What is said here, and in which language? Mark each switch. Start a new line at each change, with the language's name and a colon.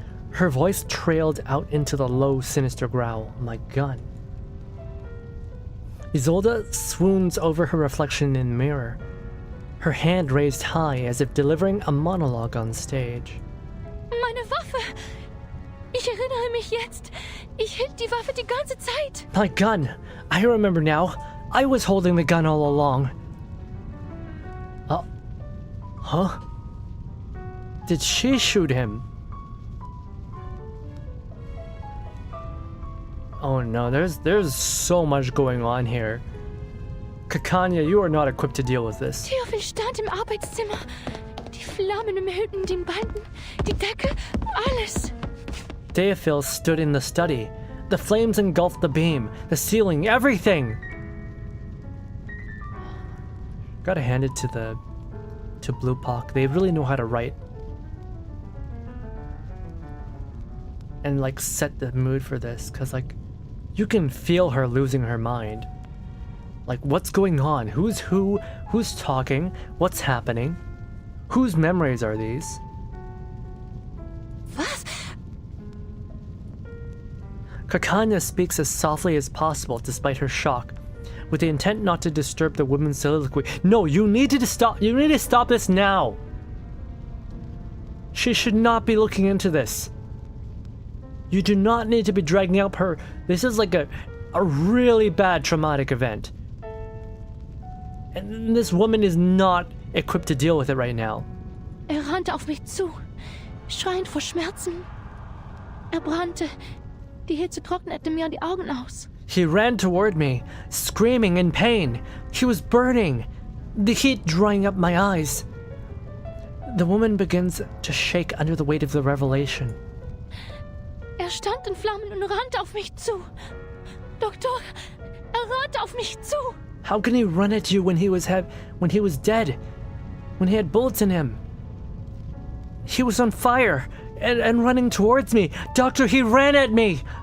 English: Her voice trailed out into the low, sinister growl. My gun. Isolde swoons over her reflection in the mirror, her hand raised high as if delivering a monologue on stage.
German: Meine Waffe! Ich erinnere mich jetzt. Ich hielt die Waffe die ganze Zeit.
English: My gun! I remember now. I was holding the gun all along. Huh? Did she shoot him? Oh no, there's so much going on here. Kakanya, you are not equipped to deal with this.
German: Theophil stand im Arbeitszimmer. Die Flammen umhüllten den Balken, die Decke, alles.
English: Theophil stood in the study. The flames engulfed the beam, the ceiling, everything! Gotta hand it to Blue Pock. They really know how to write. And like set the mood for this, cause like you can feel her losing her mind. Like what's going on? Who's who? Who's talking? What's happening? Whose memories are these?
German: Was?
English: Kakanya speaks as softly as possible despite her shock, with the intent not to disturb the woman's soliloquy. No, you need to stop. You need to stop this now. She should not be looking into this. You do not need to be dragging out her. This is like a really bad traumatic event. And this woman is not equipped to deal with it right now.
German: Rannte auf mich zu, schreiend vor Schmerzen. Brannte. Die Hitze trocknete mir die Augen aus.
English: He ran toward me, screaming in pain. He was burning, the heat drying up my eyes. The woman begins to shake under the weight of the revelation.
German: Stand in Flammen und rannte auf mich zu. Doktor, rannte auf mich zu.
English: How can he run at you when he was dead? When he had bullets in him? He was on fire and running towards me. Doctor, he ran at me.